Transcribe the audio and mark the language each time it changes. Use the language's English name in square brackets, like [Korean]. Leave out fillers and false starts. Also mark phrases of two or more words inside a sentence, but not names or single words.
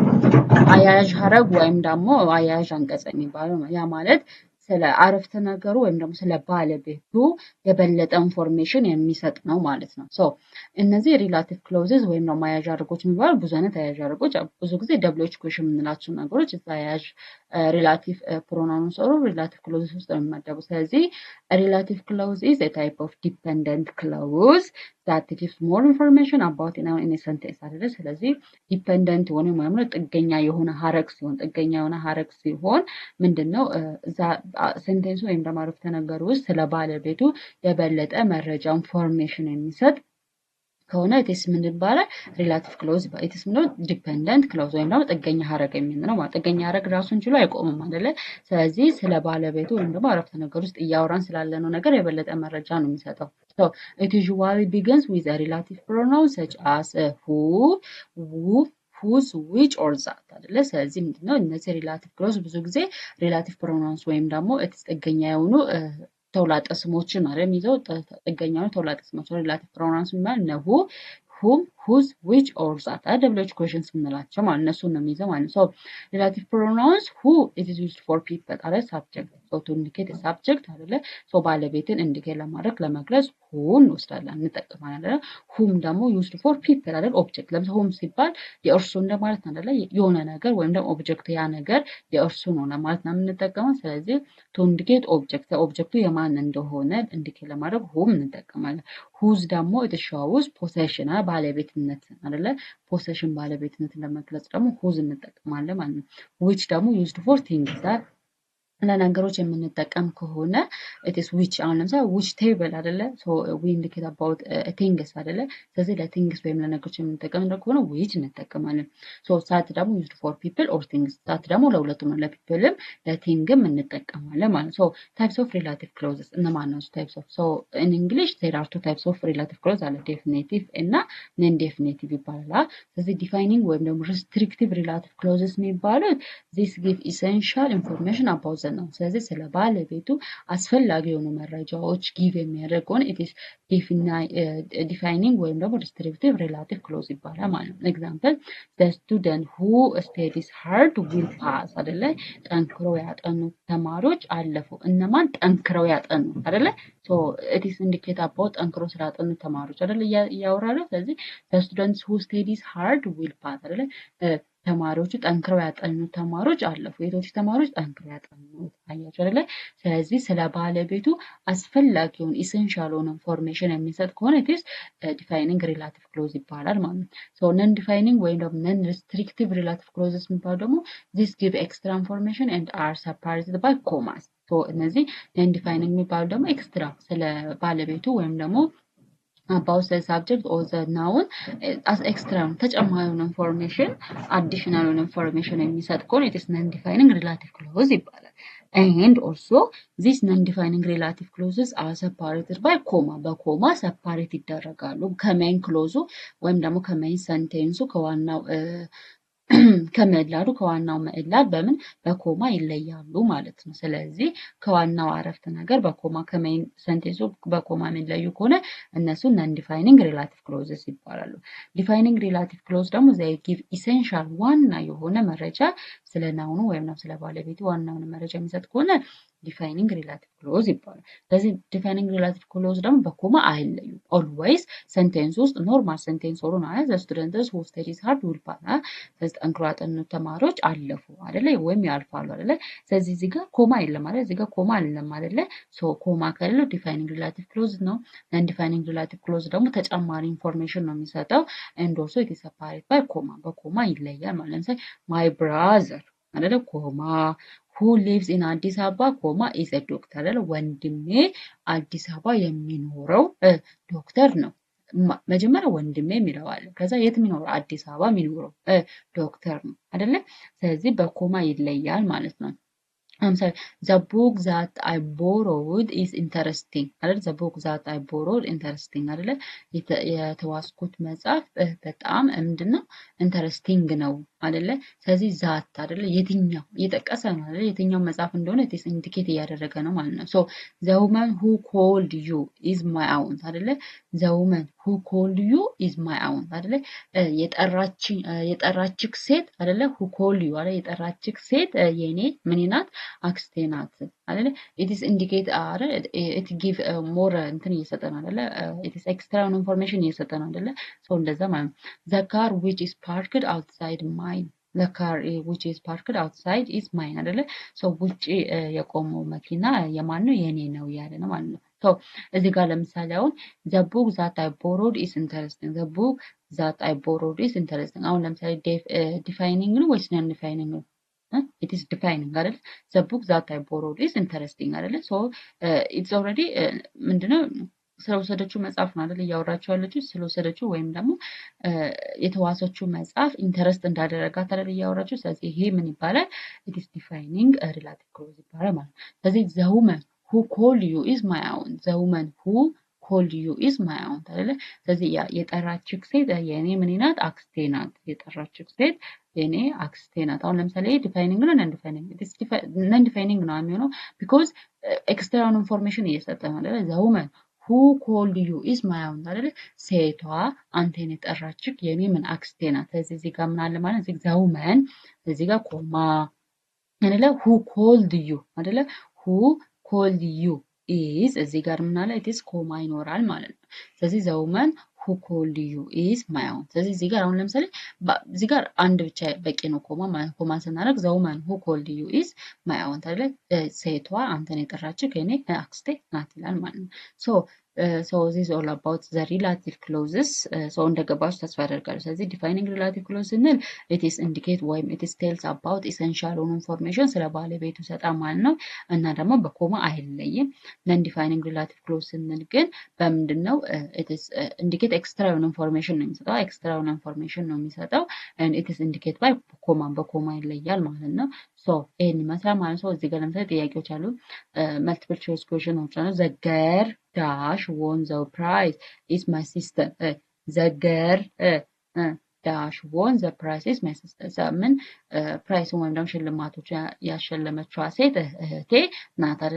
[Amharic] አያያዥ ሀረግ ወይም ደግሞ አያያዥ አንቀጽ የሚባለው ነው። ያ ማለት ስለ አረፍተ ነገሩ ወይም ደግሞ ስለ ባለቤቱ የበለጠ ኢንፎርሜሽን የሚሰጥ ነው ማለት ነው። ሶ እነዚህ [English] relative clauses [Amharic] ወይም ደግሞ አያያዥ ሀረጎች የሚባሉ ብዙ አይነት አያያዥ ሀረጎች ብዙ ጊዜ [English] WH question [Amharic] የምንላቸው ነገሮች እዛ አያያዥ [English] relative pronoun [Amharic] ሰሩ [English] relative clauses [Amharic] ውስጥ ነው የሚመደቡ። ስለዚህ [English] relative clause is a type of dependent clause that gives more information about in a sentence [Amharic] አይደለ? ስለዚህ ዲፔንደንት የሆነ ወይም ጥገኛ የሆነ ሀረግ ሲሆን ምንድነው እዛ ሴንቴንሱ ወይም ደግሞ አረፍተ ነገሩ ውስጥ ስለ ባለቤቱ የበለጠ መረጃ ኢንፎርሜሽን የሚሰጥ ከሆነ ኢትስ ምን ይባላል? [English] relative clause [Amharic] ይባላል። ኢትስ ምን [English] dependent clause [Amharic] ወይም ደግሞ ጥገኛ ሀረግ የሚለው ማለት ጥገኛ ሀረግ ራሱን ችሎ አይቆምም አይደለ? ስለዚህ ስለ ባለቤቱ ወይም ደግሞ አረፍተ ነገር ውስጥ እያወራን ስላለነው ነገር የበለጠ መረጃ ነው የሚሰጠው። [English] So it usually begins with a relative pronoun such as who, whose, which or that [Amharic] አይደለ? ስለዚህ ምንድነው እነዚህ [English] relative clause [Amharic] ብዙ ጊዜ [English] relative pronouns [Amharic] ወይም ደግሞ ጥገኛ የሆኑ ተውላጠ ስሞችን ማለት የሚይዘው ጥገኛ የሆኑ ተውላጠ ስሞች [English] relative pronouns [Amharic] ማለት ነው። [English] whom, whose, which or that WH questions [Amharic] የምንላቸው ማለት እነሱን ነው የሚይዘው ማለት ነው። [English] relative pronouns who it is used for people [Amharic] አይደል? [English] subject so to indicate a subject [Amharic] አይደለ? so ባለቤትን ኢንዲኬት ለማድረግ ለመግለጽ who እንወስዳለን እንጠቀማለን አይደል? whom ደግሞ [English] used for people [Amharic] አይደል? ኦብጀክት ለምሳሌ whom ሲባል የእርሱ እንደማለት ነው አይደል? የሆነ ነገር ወይም ደግሞ ኦብጀክት ያ ነገር የእርሱ ነው ለማለት ነው የምንጠቀመው። ስለዚህ [English] to indicate object [Amharic] ኦብጀክቱ የማን እንደሆነ ኢንዲኬት ለማድረግ whom እንጠቀማለን። whose ደግሞ [English] it shows possession [Amharic] ባለቤትነት አይደለ? possession ባለቤትነትን ለመግለጽ ደግሞ whose እንጠቀማለን ማለት ነው። which ደግሞ [English] used for things [Amharic] ለነገሮች የምንጠቀም ከሆነ [English] it is which [Amharic] አሁን ለምሳሌ [English] which table [Amharic] አይደለ? [English] so we indicate about things [Amharic] አይደለ? ስለዚህ ለthings ወይም ለነገሮች የምንጠቀም ከሆነ which እንጠቀማለን። [English] so that [Amharic] ደግሞ [English] used for people or things that [Amharic] ደግሞ ለሁለቱም ነው ለፒፕልም ለቲንግም እንጠቀማለን ማለት ነው። [English] so types of relative clauses [Amharic] እነማን ናቸው? [English] types of so in English there are two types of relative clause [Amharic] አለ definitive እና [English] non definitive [Amharic] ይባላል። ስለዚህ defining ወይም ደግሞ [English] restrictive relative clauses [Amharic] የሚባሉት [English] this give essential information about [Amharic] ነው። ስለዚህ ስለ ባለቤቱ አስፈላጊ የሆኑ መረጃዎች ጊቭ የሚያደርገውን [English] it is defining [Amharic] ወይም ደግሞ [English] restrictive relative clause [Amharic] ይባላል ማለት ነው። ኤግዛምፕል [English] the student who studies hard will pass [Amharic] አይደለ? ጠንክረው ያጠኑ ተማሪዎች አለፉ። እነማን ጠንክረው ያጠኑ አይደለ? [English] so it is indicate about [Amharic] ጠንክረው ስላጠኑ ተማሪዎች አይደለ እያወራለ። ስለዚህ [English] the students who studies hard will pass [Amharic] አይደለ? ተማሪዎቹ ጠንክረው ያጠኑ ተማሪዎች አለፉ። የቶች ተማሪዎች ጠንክረው ያጠኑ አያችሁ አይደለ? ስለዚህ ስለ ባለቤቱ አስፈላጊውን ኢሴንሻል ሆነ ኢንፎርሜሽን የሚሰጥ ከሆነ [English] it is defining relative clause [Amharic] ይባላል ማለት ነው። [English] so non defining [Amharic] ወይም ደግሞ [English] non restrictive relative clauses [Amharic] የሚባሉ ደግሞ [English] this give extra information and are separated by commas so [Amharic] እነዚህ [English] non defining [Amharic] የሚባሉ ደግሞ ኤክስትራ ስለ ባለቤቱ ወይም ደግሞ [English] about the subject or the noun as extra [Amharic] ተጨማሪ ኢንፎርሜሽን [English] additional information [Amharic] የሚሰጥ ከሆነ [English] it is non-defining relative clause [Amharic] ይባላል። [English] and also these non-defining relative clauses are separated by comma [Amharic] በኮማ separate ይደረጋሉ ከሜን ክሎዙ ወይም ደግሞ ከሜን ሰንቴንሱ ከዋናው ከዋናው ምዕላድ በምን በኮማ ይለያሉ ማለት ነው። ስለዚህ ከዋናው አረፍተ ነገር በኮማ ከሜን ሰንቴንሱ በኮማ የሚለዩ ከሆነ እነሱ [English] non defining relative clauses [Amharic] ይባላሉ። [English] defining relative clause [Amharic] ደግሞ [English] they give essential [Amharic] ዋና የሆነ መረጃ ስለ ናውኑ ወይም ደግሞ ስለ ባለቤቱ ዋናውን መረጃ የሚሰጥ ከሆነ [English] defining relative clause [Amharic] ይባላል። ስለዚህ [English] defining relative clause [Amharic] ደግሞ በኮማ አይለዩም። [English] always sentence [Amharic] ውስጥ [English] normal sentence [Amharic] ሆኖ ነው [English] the students who studies hard will pass [Amharic] ጠንክረው ያጠኑ ተማሪዎች አለፉ አይደለ? ወይም ያልፋሉ አይደለ? ስለዚህ እዚህ ጋር ኮማ የለም አይደል? እዚህ ጋር ኮማ የለም አይደለ? ሶ ኮማ ከሌለው [English] defining relative clause [Amharic] ነው። [English] non defining relative clause [Amharic] ደግሞ ተጨማሪ ኢንፎርሜሽን ነው የሚሰጠው [English] and also it is separated by comma [Amharic] በኮማ ይለያል ማለት ነው። [English] my brother [Amharic] አይደለ? [English] ኮማ who lives in አዲስ አበባ ኮማ is a doctor አይደለ? [Amharic] ወንድሜ አዲስ አበባ የሚኖረው ዶክተር ነው። መጀመሪያ ወንድሜ የሚለው አለ። ከዛ የት የሚኖረው አዲስ አበባ የሚኖረው ዶክተር ነው አይደለ? ስለዚህ በኮማ ይለያል ማለት ነው። [English] I'm sorry, the book that I borrowed is interesting አይደል? the book that I borrowed interesting አይደለ? [Amharic] የተዋስኩት መጽሐፍ በጣም ምንድነው ኢንተረስቲንግ ነው አይደለ? ስለዚህ ዛት አይደለ? የትኛው እየጠቀሰ ነው አይደለ? የትኛው መጽሐፍ እንደሆነ [English] it's indicate [Amharic] እያደረገ ነው ማለት ነው። [English] so the woman who called you is my aunt [Amharic] አይደለ? [English] the woman who called you is my aunt አይደለ? [Amharic] የጠራችክ ሴት አይደለ? [English] who called you አይደለ? [Amharic] የጠራችክ ሴት የኔ ምን ናት? አክስቴ ናት አይደለ? [English] it is indicate አይደለ? it give more [Amharic] እንትን እየሰጠን አይደለ? [English] it is extra information [Amharic] እየሰጠን አይደለ? [English] so [Amharic] እንደዛ ማለት ነው። [English] the car which is parked outside mine the car which is parked outside is mine አይደለ? [Amharic] so ውጪ የቆመው መኪና የማን ነው? የኔ ነው ያለ ነው ማለት ነው። so እዚህ ጋር ለምሳሌ አሁን [English] the book that I borrowed is interesting [Amharic] the book that I borrowed is interesting አሁን ለምሳሌ ዲፋይኒንግ ነው ወይስ [English] non defining [Amharic] ነው? [English] it is defining አይደል? the book that I borrowed is interesting አይደለ? so it's already [Amharic] ምንድነው ስለወሰደችው መጽሐፍ ነው አይደል እያወራችሁ ያለችው ስለወሰደችው ወይም ደግሞ የተዋሰችው መጽሐፍ ኢንተረስት እንዳደረጋት አይደል እያወራችሁ። ስለዚህ ይሄ ምን ይባላል? [English] it is defining a relative clause [Amharic] ይባላል ማለት ነው። ስለዚህ [English] the woman who called you is my aunt the woman who called you is my aunt አይደለ? [Amharic] ስለዚህ የጠራችክ ሴት የኔ ምን ናት? አክስቴ ናት። የጠራችክ ሴት የኔ አክስቴ ናት። አሁን ለምሳሌ ዲፋይኒንግ ነው [English] non defining non defining [Amharic] ነው የሚሆነው ቢኮዝ ኤክስትራውን ኢንፎርሜሽን እየሰጠ ነው አይደለ? [English] the woman who called you is my aunt [Amharic] አይደለ? ሴቷ አንተን የጠራችክ የኔ ምን አክስቴ ናት። ስለዚህ እዚህ ጋር ምን አለ ማለት እዚህ [English] the woman [Amharic] እዚህ ጋር ኮማ አይደለ? [English] who called you አይደለ? who called you is [Amharic] እዚህ ጋር ምን አለ? [English] it is [Amharic] ኮማ ይኖራል ማለት ነው። ስለዚህ [English] the woman who called you is my aunt። [Amharic] ስለዚህ እዚህ ጋር አሁን ለምሳሌ እዚህ ጋር አንድ ብቻ በቂ ነው ኮማ ማለት ኮማ ስናደርግ [English] the woman who called you is my aunt [Amharic] አይደለ? ሴቷ አንተን የጠራችክ የኔ አክስቴ ናት ይላል ማለት ነው። [English] so this is all about the relative clauses [Amharic] so እንደገባችሁ ተስፋ አደርጋለሁ። ስለዚህ [English] defining relative clause [Amharic] ስንል [English] it is indicate ወይም it is tells about essential information [Amharic] ስለ ባለቤቱ ሰጣ ማለት ነው እና ደግሞ በኮማ አይለይም። [English] non defining relative clause [Amharic] ስንል ግን በምንድነው [English] it is indicate extra information [Amharic] ነው የሚሰጠው [English] extra information [Amharic] ነው የሚሰጠው [English] and it is indicate by [Amharic] በኮማ ይለያል ማለት ነው። so ይሄን ይመስላል ማለት ነው። እዚህ ጋር ለምሳሌ ጥያቄዎች አሉ [English] multiple choice questions [Amharic] ነው [English] the girl dash won the prize is my sister the girl dash won the prize is my sister [Amharic] ምን ፕራይስ ወይም ደግሞ ሽልማቶች ያሸለመችዋ ሴት እህቴ ናት አይደለ?